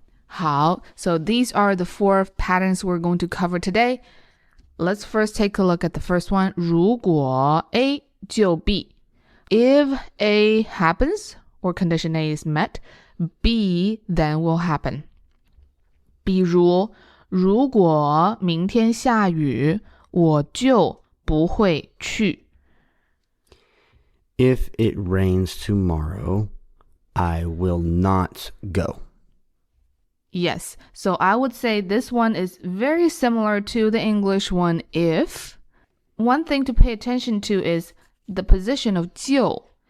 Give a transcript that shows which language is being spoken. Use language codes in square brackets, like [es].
[en] 好, so these are the four patterns we're going to cover today. Let's first take a look at the first one. [zh] 如果 A 就 B. [en] If A happens or condition A is met, B then will happen. [zh] 比如如果明天下雨，我就不会去。 [en] If it rains tomorrow, I will not go. Yes, so I would say this one is very similar to the English one, if. One thing to pay attention to is the position of 就.